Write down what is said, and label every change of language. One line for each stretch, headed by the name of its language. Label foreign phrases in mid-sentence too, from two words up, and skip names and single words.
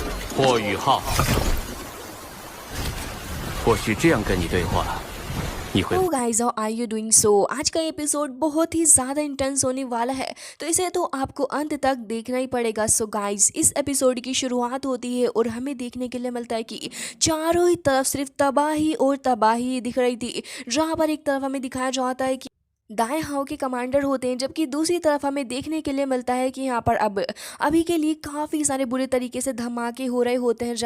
Chinese: 霍雨浩，或许这样跟你对话，你会
English: तो guys how are you doing so.
Hindi: आज का एपिसोड बहुत ही ज़्यादा इंटेंस होने वाला है, तो इसे तो आपको अंत तक देखना ही पड़ेगा।
English: so guys,
Hindi: इस एपिसोड की शुरुआत होती है और हमें देखने के लिए मिलता है कि चारों ही तरफ सिर्फ तबाही और तबाही दिख रही थी। जहाँ पर एक तरफ हमें दिखाया जाता है कि दाएं हाव के कमांडर होते हैं, जबकि दूसरी तरफ हमें देखने के लिए मिलता है कि यहाँ पर अभी के लिए काफ़ी सारे बुरे तरीके से धमाके हो रहे होते हैं।